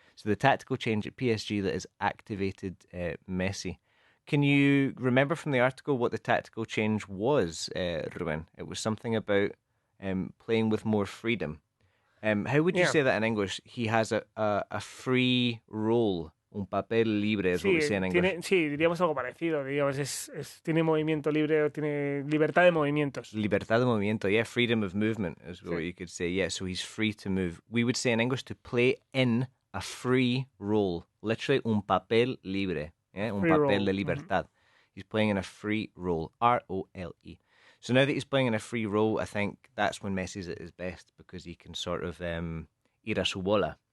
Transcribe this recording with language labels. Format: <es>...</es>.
<en>So the tactical change at PSG that has activated Messi. Can you remember from the article what the tactical change was, Rubén? It was something about playing with more freedom. How would you say that in English? He has a free role,</en> <es>un papel libre,</es> <en>is what we say in English.</en> <es>Sí, diríamos algo parecido. Digamos, tiene movimiento libre, tiene libertad de movimientos. Libertad de movimiento,</es> <en>yeah, freedom of movement is what you could say. Yeah, so he's free to move. We would say in English to play in a free role, literally</en> <es>un papel libre,</es> <en>yeah,</en> <es>un papel de libertad.</es> <en>He's playing in a free role, R-O-L-E. So now that he's playing in a free role, I think that's when Messi's at his best because he can sort of</en> <es>ir a su bola.</es>